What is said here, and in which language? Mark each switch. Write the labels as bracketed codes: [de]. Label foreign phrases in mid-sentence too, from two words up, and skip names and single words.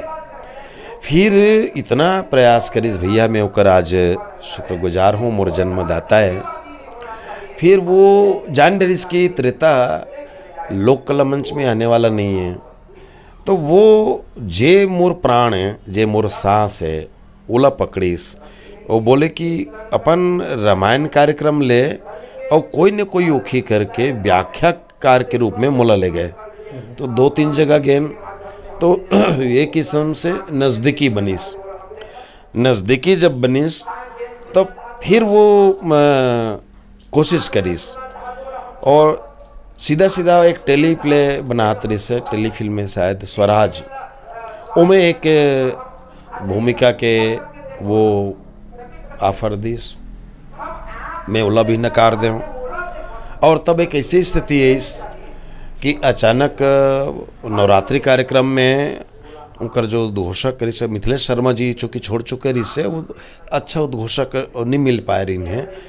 [hne] फिर इतना प्रयास करिस भैया, मैं ओकर आज शुक्रगुजार हूँ, मोर जन्मदाता है। फिर वो जान डरिस की त्रेता लोक कला मंच में आने वाला नहीं है, तो वो जे मोर प्राण है, जे मोर सांस है, ओला पकड़िस। वो बोले कि अपन रामायण कार्यक्रम ले और कोई न कोई ओखी करके व्याख्याकार के रूप में मोला ले गए। तो 2-3 जगह गए, तो एक किस्म से नज़दीकी बनिस। नज़दीकी जब बनिस तो फिर वो कोशिश करिस, और सीधा सीधा एक [en] tele play [hne] बनात रही से, टेलीफिल्म में शायद स्वराज, उमें एक भूमिका के वो ऑफर दिस, मैं ओला भी नकार दे हूँ। और तब एक ऐसी स्थिति है कि अचानक नवरात्रि कार्यक्रम में उनकर जो उद्घोषक करी से मिथिलेश शर्मा जी, चूँकि छोड़ चुके रही से, वो अच्छा उद्घोषक नहीं मिल पाए रही हैं,